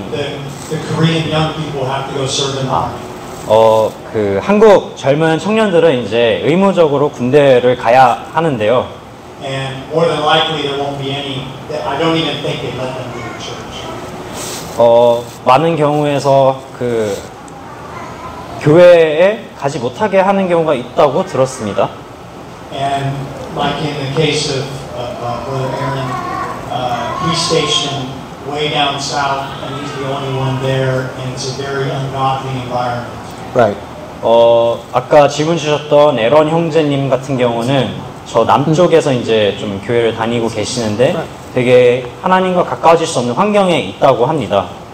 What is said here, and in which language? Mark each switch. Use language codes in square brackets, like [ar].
[en] The Korean young people have to go serve in the army. [ko] 그 한국 젊은 청년들은 이제 의무적으로 군대를 가야 하는데요. [en] And more than likely there won't be any, I don't even think they let them leave the church. [ko] 많은 경우에서 그 교회에 가지 못하게 하는 경우가 있다고 들었습니다. [en] And like in the case of Brother Aaron, he's stationed way down south and he's the only one there and it's a very ungodly environment. Right. [ko] 아까 질문 주셨던 에런 형제님 같은 경우는 저 남쪽에서 이제 좀 교회를 다니고 계시는데 되게 하나님과 가까워질 수 없는 환경에 있다고 합니다.